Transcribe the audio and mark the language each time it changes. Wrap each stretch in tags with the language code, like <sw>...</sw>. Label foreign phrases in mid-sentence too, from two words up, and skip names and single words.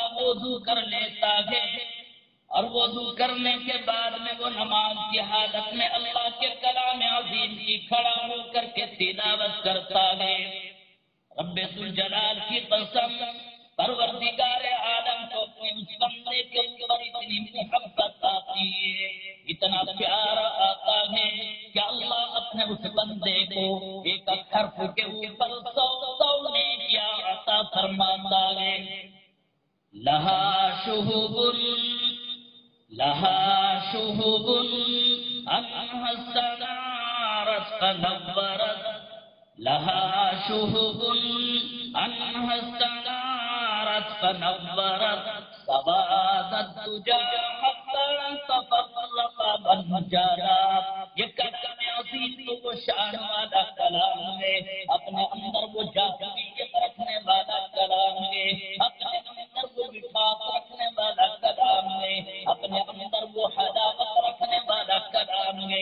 <ur>وضو کر لیتا ہے اور وضو کرنے کے بعد میں وہ نماز کی حالت میں اللہ کے کلام عظیم کی کھڑا ہو کر کے تلاوت کرتا ہے، رب ذوالجلال کی قسم، پروردگار عالم کو اپنے اس بندے کے اوپر اتنی محبت آتی ہے، اتنا پیار آتا ہے کہ اللہ اپنے اس بندے کو ایک حرف کے اوپر 100 نیکیاں عطا فرماتا ہے۔</ur> <ar>لہا شہب انہا استنارت فنورت، لہا شہب انہا استنارت فنورت، سوادت تجا حتی تفرق بنجالا۔</ar> <ur>یہ کلام عظیم تو وہ شان والا کلام ہے، اپنے اندر وہ جاذبیت رکھنے والا کلام ہے، اپنے اندر وہ مٹھاس رکھنے والا کلام ہے، اپنے اندر وہ حلاوت رکھنے والا کلام ہے۔</ur>